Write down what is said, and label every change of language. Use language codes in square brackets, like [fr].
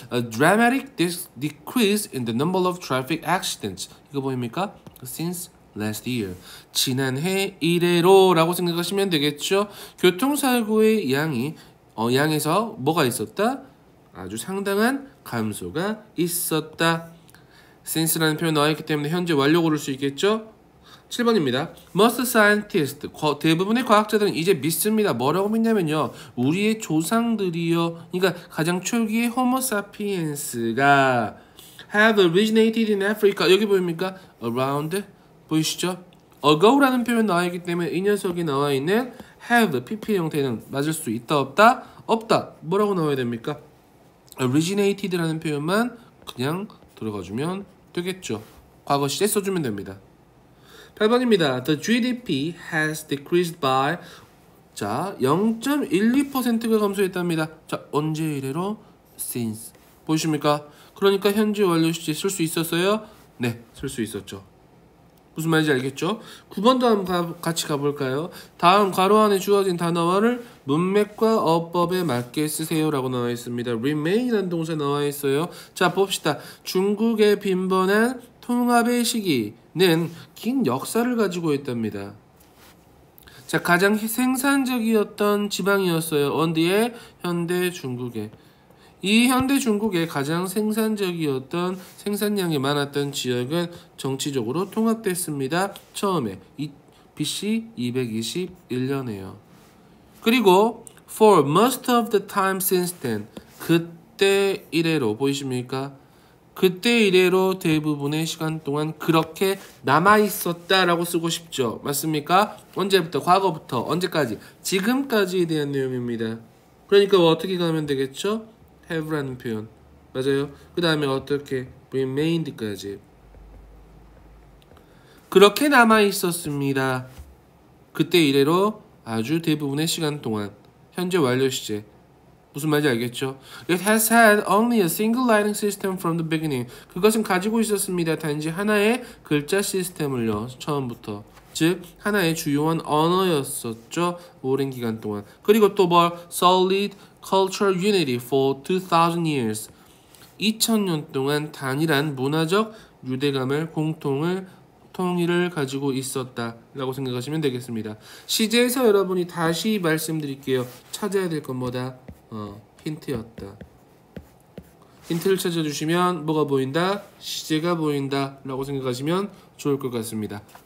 [en] A dramatic decrease in the number of traffic accidents. [ko] 이거 보입니까? [en] Since last year. [ko] 지난해 이래로라고 생각하시면 되겠죠. 교통사고의 양에서 뭐가 있었다? 아주 상당한 감소가 있었다. since라는 표현 나와 있기 때문에 현재 완료 고를 수 있겠죠. 7번입니다. [en] Most scientists, [ko] 대부분의 과학자들은 이제 믿습니다. 뭐라고 믿냐면요. 우리의 조상들이요. 그러니까 가장 초기의 호모 사피엔스가 [en] have originated in Africa. [ko] 여기 보입니까? around. 보이시죠? ago라는 표현 나와 있기 때문에 이 녀석이 나와 있는 have, pp 형태는 맞을 수 있다, 없다? 없다. 뭐라고 나와야 됩니까? originated라는 표현만 그냥 들어가주면 되겠죠. 과거 시제 써주면 됩니다. 8번입니다. [en] The GDP has decreased by 0.12%가 [ko] 감소했답니다. 자, 언제 이래로? Since. 보이십니까? 그러니까 현재 완료 시제 쓸 수 있었어요? 네, 쓸 수 있었죠. 무슨 말인지 알겠죠? 9번도 한번 같이 가볼까요? 다음 괄호 안에 주어진 단어를 문맥과 어법에 맞게 쓰세요 라고 나와 있습니다. remain이라는 동사 나와 있어요. 자, 봅시다. 중국의 빈번한 통합의 시기는 긴 역사를 가지고 있답니다. 자, 가장 생산적이었던 지방이었어요. 어디에? 현대 중국에. 이 현대 중국의 가장 생산적이었던 생산량이 많았던 지역은 정치적으로 통합됐습니다. 처음에 BC 221년에요. 그리고 [en] for most of the time since then, [ko] 그때 이래로 보이십니까? 그때 이래로 대부분의 시간 동안 그렇게 남아있었다라고 쓰고 싶죠. 맞습니까? 언제부터? 과거부터 언제까지? 지금까지에 대한 내용입니다. 그러니까 어떻게 가면 되겠죠? have라는 표현. 맞아요. 그 다음에 어떻게? remained까지. 그렇게 남아있었습니다. 그때 이래로 아주 대부분의 시간 동안. 현재 완료 시제. 무슨 말인지 알겠죠? [en] It has had only a single writing system from the beginning. [ko] 그것은 가지고 있었습니다. 단지 하나의 글자 시스템을요. 처음부터. 즉 하나의 주요한 언어였었죠. 오랜 기간 동안. 그리고 또 뭐 [en] solid cultural unity for 2000 years. [ko] 2000년 동안 단일한 문화적 유대감을 통일을 가지고 있었다라고 생각하시면 되겠습니다. 시제에서 여러분이 다시 말씀드릴게요. 찾아야 될 건 뭐다? 힌트였다. 힌트를 찾아주시면 뭐가 보인다? 시제가 보인다 라고 생각하시면 좋을 것 같습니다.